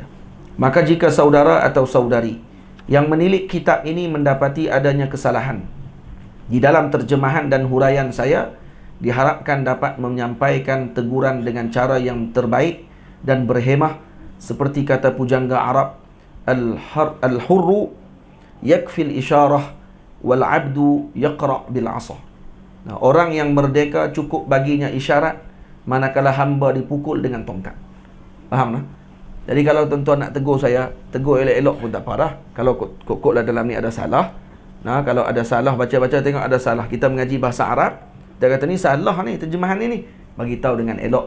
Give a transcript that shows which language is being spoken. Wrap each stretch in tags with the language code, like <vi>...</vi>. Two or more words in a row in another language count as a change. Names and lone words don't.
<ms>Maka jika saudara atau saudari yang menilik kitab ini mendapati adanya kesalahan di dalam terjemahan dan huraian saya, diharapkan dapat menyampaikan teguran dengan cara yang terbaik dan berhemah, seperti kata pujangga Arab,</ms> <ar>الحر يكفي الإشارة والعبد يقرع بالعصا.</ar> <ms>Orang yang merdeka cukup baginya isyarat, manakala hamba dipukul dengan tongkat. Faham tak? Jadi kalau tuan-tuan nak tegur saya, tegur elok-elok pun tak parah. Kalau kok lah dalam ni ada salah, kalau ada salah, baca-baca tengok ada salah, kita mengaji bahasa Arab, dia kata ni salah ni terjemahan ni, bagi tahu dengan elok.</ms>